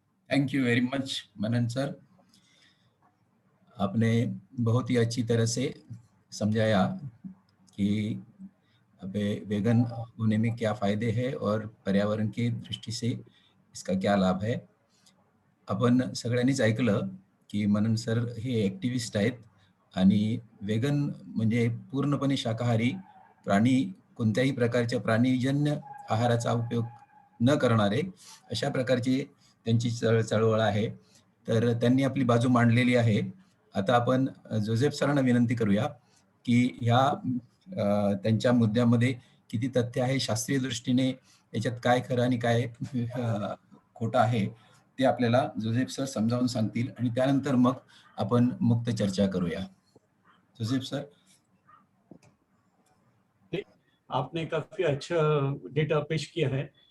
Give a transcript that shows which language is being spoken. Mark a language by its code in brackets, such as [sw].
[en] Thank you very much Manan sir. [hi] आपने बहुत ही अच्छी तरह से समझाया कि वेगन होने में क्या फायदे हैं और पर्यावरण की दृष्टी से इसका क्या लाभ है। [mr] आपण सगळ्यांनीच ऐकलं की मनन सर हे ॲक्टिव्हिस्ट आहेत आणि वेगन म्हणजे पूर्णपणे शाकाहारी प्राणी, कोणत्याही प्रकारच्या प्राणीजन्य आहाराचा उपयोग न करणारे अशा प्रकारची त्यांची चळवळ आहे. तर त्यांनी आपली बाजू मांडलेली आहे. आता आपण जोसेफ सरांना विनंती करूया की ह्या त्यांच्या मुद्द्यामध्ये किती तथ्य आहे, शास्त्रीय दृष्टीने याच्यात काय खरं आणि काय खोटं आहे ते आपल्याला जोसेफ सर समजावून सांगतील आणि त्यानंतर मग आपण मुक्त चर्चा करूया. Joseph sir. [hi] आपने काफी अच्छा डेटा पेश किया है.